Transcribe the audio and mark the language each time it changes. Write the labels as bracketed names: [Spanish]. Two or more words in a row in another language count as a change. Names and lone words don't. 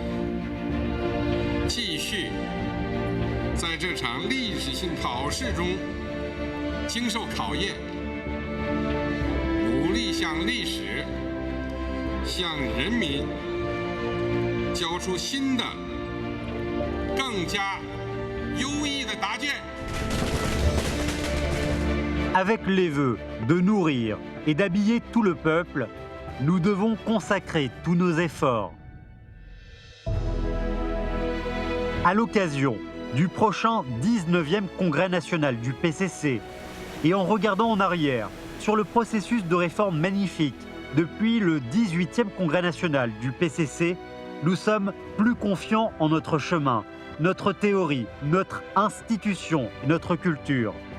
[Chinese] 继续在这场历史性考试中经受考验，努力向历史、向人民交出新的、更加优异的答卷。 [French] Avec les vœux de nourrir et d'habiller tout le peuple, nous devons consacrer tous nos efforts. À l'occasion du prochain 19e Congrès national du PCC et en regardant en arrière sur le processus de réforme magnifique depuis le 18e Congrès national du PCC, nous sommes plus confiants en notre chemin, notre théorie, notre institution et notre culture.